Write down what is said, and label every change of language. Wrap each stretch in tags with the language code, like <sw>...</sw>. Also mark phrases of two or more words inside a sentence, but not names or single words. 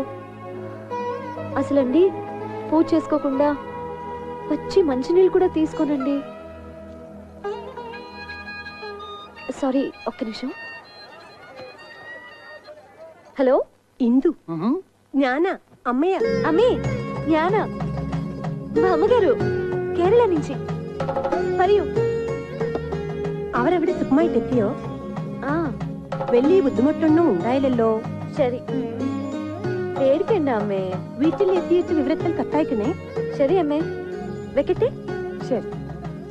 <te>అసలండి పూజ చేసుకోకుండా వచ్చి మంచినీళ్ళు కూడా తీసుకోనండి. సారీ, ఒక్క నిమిషం. హలో, ఇందు జ్ఞాన అమ్మయ్య. అమ్మే, జ్ఞాన మా అమ్మగారు,</te> <ml>കേരള</ml> <te>నుంచి.</te> <ml>പറയൂ. അവരവിടെ സുഖമായിട്ടെത്തിയോ? വലിയ ബുദ്ധിമുട്ടൊന്നും ഉണ്ടായില്ലല്ലോ. ശരി, പേടിക്കണ്ട അമ്മേ. വീട്ടിലെത്തിയിട്ട് വിവരത്തിൽ കത്തയക്കണേ. ശരി അമ്മേ, വെക്കട്ടെ.</ml>